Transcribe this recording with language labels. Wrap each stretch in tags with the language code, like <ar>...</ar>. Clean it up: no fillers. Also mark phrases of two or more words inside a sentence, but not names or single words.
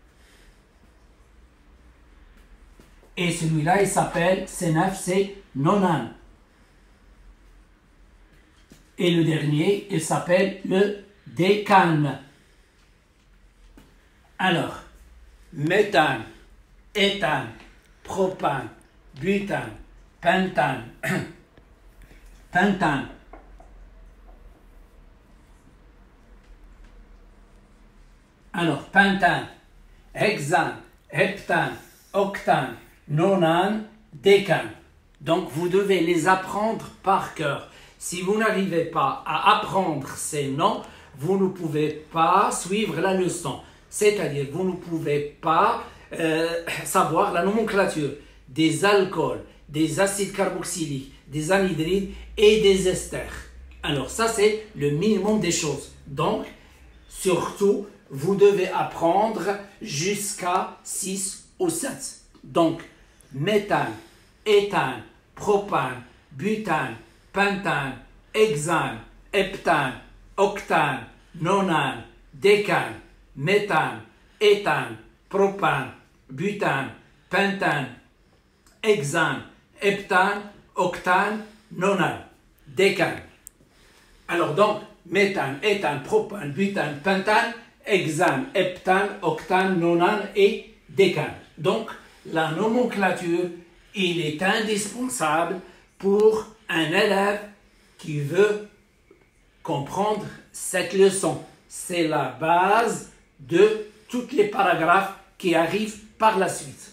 <fr>Et celui-là, il s'appelle C9, c'est nonane. Et le dernier, il s'appelle le décane. Alors, méthane, éthane, propane, butane, pentane, pentane. Alors, pentane, hexane, heptane, octane, nonane, décane. Donc, vous devez les apprendre par cœur. Si vous n'arrivez pas à apprendre ces noms, vous ne pouvez pas suivre la leçon. C'est-à-dire, vous ne pouvez pas savoir la nomenclature des alcools, des acides carboxyliques, des anhydrides et des esters. Alors, ça, c'est le minimum des choses. Donc, surtout, vous devez apprendre jusqu'à 6 ou 7. Donc, méthane, éthane, propane, butane, pentane, hexane, heptane, octane, nonane, décane, méthane, éthane, propane, butane, pentane, hexane, heptane, octane, nonane, décane. Alors donc, méthane, éthane, propane, butane, pentane, hexane, heptane, octane, nonane et décane. Donc, la nomenclature, il est indispensable pour un élève qui veut comprendre cette leçon. C'est la base de tous les paragraphes qui arrivent par la suite.</fr>